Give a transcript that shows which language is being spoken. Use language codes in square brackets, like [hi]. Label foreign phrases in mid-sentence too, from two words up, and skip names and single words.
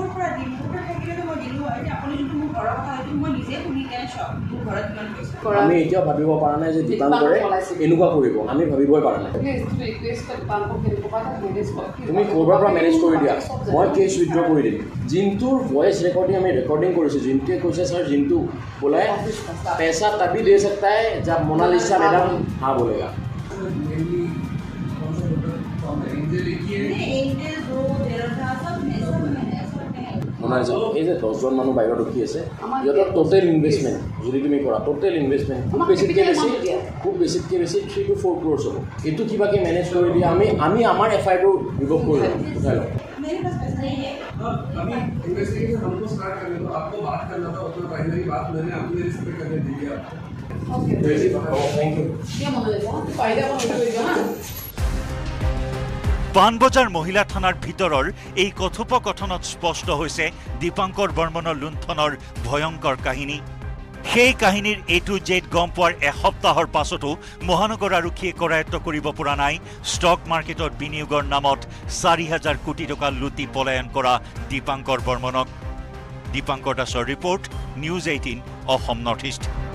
[as] আমি এতিয়াও ভাবিব পৰা নাই যে দীপাংকৰে এনেকুৱা কৰিব আমি ভাবিবই পৰা নাই তুমি ক'ৰবাৰ পৰা মেনেজ কৰি দিয়া মই [en] case withdraw [as] কৰি দিম জিন্তুৰ [en] voice recording [as] আমি ৰেকৰ্ডিং কৰিছোঁ জিন্তুৱে কৈছে ছাৰ জিন্তু [hi] बोला पैसा तभी दे सकता है जब मोनालिसा मैडम हाँ बोलेगा [as] মোনালিসা এই যে 10জন মানুহ বাহিৰত ৰখি আছে ইহঁতৰ [en] total investment [as] যদি তুমি কৰা [en] total investment [as] খুব বেছিতকৈ বেছি [en] 3 to 4 crores [as] হ'ব এইটো কিবাকৈ মেনেজ কৰি দিয়া আমি আমাৰ এফআইআৰটো ৰিভ'ভ কৰি ল'ম উঠাই ল'ম [hi] अभी इन्वेस्टिगेशन हमको स्टार्ट करने दो आपको बात करना था उसमें पहले ही बात मैंने अपने रिस्पेक्ट करने दी है [en] OK thank you [hi] क्या बोलेगा फायदा को उठाइएगा ना [as] পানবজাৰ মহিলা থানাৰ ভিতৰৰ এই কথোপকথনত স্পষ্ট হৈছে দীপাংকৰ বৰ্মনৰ লুণ্ঠনৰ ভয়ংকৰ কাহিনী সেই কাহিনীৰ [en] A to Z [as] গম পোৱাৰ এসপ্তাহৰ পাছতো মহানগৰ আৰক্ষীয়ে কৰায়ত্ব কৰিব পৰা নাই ষ্টক মাৰ্কেটত বিনিয়োগৰ নামত 4,000 কোটি টকা লুটি পলায়ন কৰা দীপাংকৰ বৰ্মনক দীপাংকৰ দাসৰ ৰিপৰ্ট নিউজ 18 অসম নৰ্থ ইষ্ট